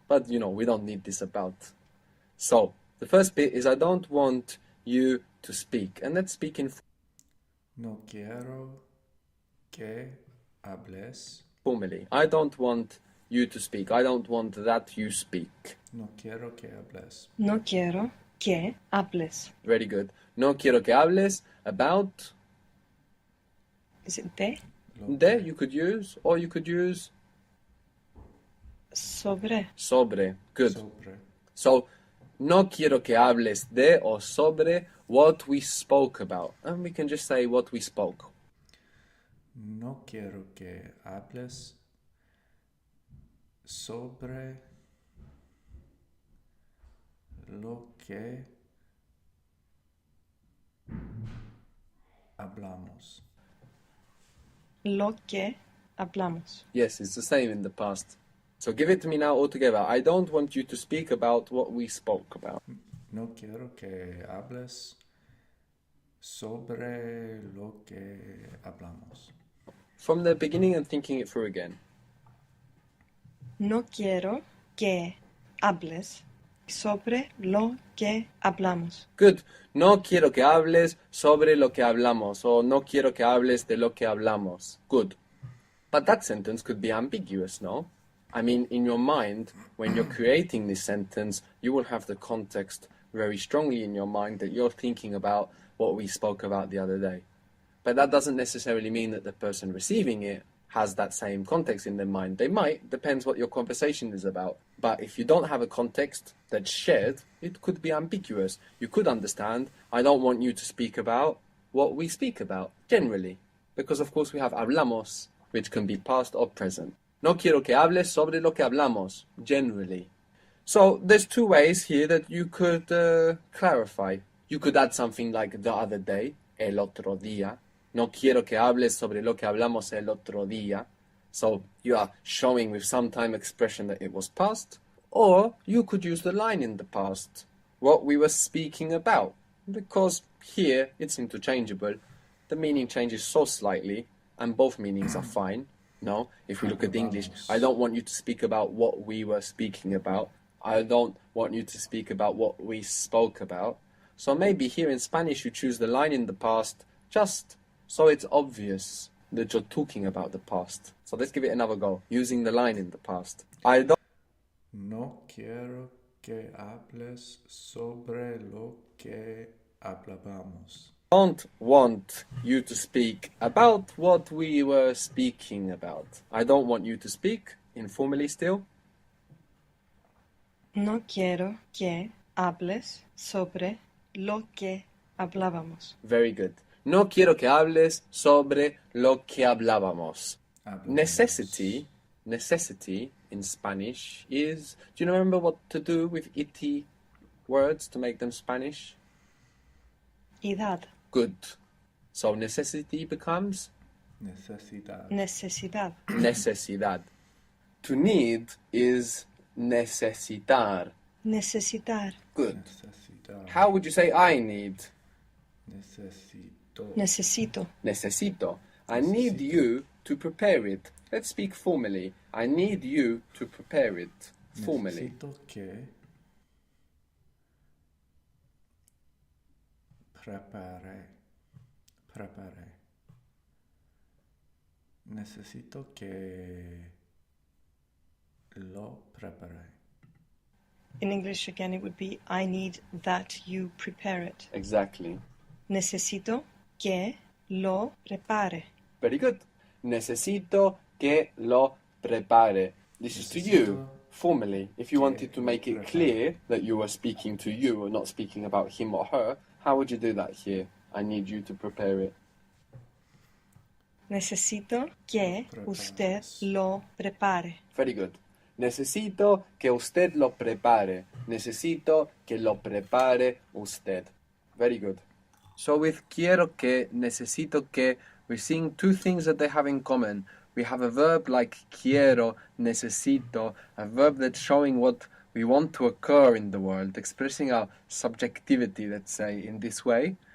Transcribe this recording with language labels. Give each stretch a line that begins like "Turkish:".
English: But, we don't need this about. So, the first bit is I don't want you to speak. And let's speak in
Spanish: No quiero que hables.
English: formally. I don't want you to speak. I don't want that you speak.
Spanish: No quiero que hables. No quiero que hables.
English: Very good.
Spanish: No quiero que hables
English: about. Is it de? De you could use, or you could use
Spanish: Sobre. sobre.
English: Good.
Spanish: Sobre. So, no quiero que hables de or sobre
English: what we spoke about. And we can just say what we spoke.
Spanish: No quiero que hables sobre lo que hablamos. Lo que hablamos.
English: Yes, it's the same in the past. So give it to me now all together. I don't want you to speak about what we spoke about.
Spanish: No quiero que hables sobre lo que hablamos.
English: From the beginning and thinking it through again.
Spanish: No quiero que hables sobre lo que hablamos.
English: Good.
Spanish: No quiero que hables sobre lo que hablamos, or no quiero que hables de lo que hablamos.
English: Good. But that sentence could be ambiguous, no? I mean, in your mind, when you're creating this sentence, you will have the context very strongly in your mind that you're thinking about what we spoke about the other day. But that doesn't necessarily mean that the person receiving it has that same context in their mind. They might, depends what your conversation is about. But if you don't have a context that's shared, it could be ambiguous. You could understand, I don't want you to speak about what we speak about, generally. Because of course we have hablamos, which can be past or present.
Spanish: No quiero que hables sobre lo que hablamos, generally.
English: So there's 2 ways here that you could clarify. You could add something like the other day,
Spanish: el otro día. No quiero que hables sobre lo que hablamos el otro día.
English: So you are showing with some time expression that it was past. Or you could use the line in the past, what we were speaking about. Because here it's interchangeable. The meaning changes so slightly, and both meanings are fine. No, if we look at English, I don't want you to speak about what we were speaking about. I don't want you to speak about what we spoke about. So maybe here in Spanish you choose the line in the past just so it's obvious that you're talking about the past. So let's give it another go, using the line in the past. I don't.
Spanish: No quiero que hables sobre lo que hablábamos.
English: don't want you to speak about what we were speaking about. I don't want you to speak, informally still.
Spanish: No quiero que hables sobre lo que hablábamos.
English: Very good.
Spanish: No quiero que hables sobre lo que hablábamos.
English: Necessity in Spanish is... Do you remember what to do with ity words to make them Spanish?
Spanish: Idad,
English: Good. So necessity becomes
Spanish: Necesidad. necesidad,
English: necesidad. To need is necesitar.
Spanish: necesitar,
English: Good.
Spanish: Necesidad.
English: How would you say I need?
Spanish: Necesito. necesito,
English: Necesito. I need you to prepare it. Let's speak formally. I need you to prepare it formally.
Spanish: Necesito que prepare. Necesito que lo prepare.
English: In English again it would be I need that you prepare it. Exactly.
Spanish: Necesito que lo prepare.
English: Very good.
Spanish: Necesito que lo prepare.
English: This is to you,
Spanish: Necesito
English: formally. If you
Spanish: que
English: wanted to
Spanish: lo
English: make it
Spanish: prepare.
English: clear that you were speaking to you or not speaking about him or her, how would you do that here? I need you to prepare it.
Spanish: Necesito que usted lo prepare.
English: Very good.
Spanish: Necesito que usted lo prepare. Necesito que lo prepare usted.
English: Very good. So with quiero que, necesito que, we're seeing two things that they have in common. We have a verb like quiero, necesito, a verb that's showing what we want to occur in the world, expressing our subjectivity, let's say, in this way.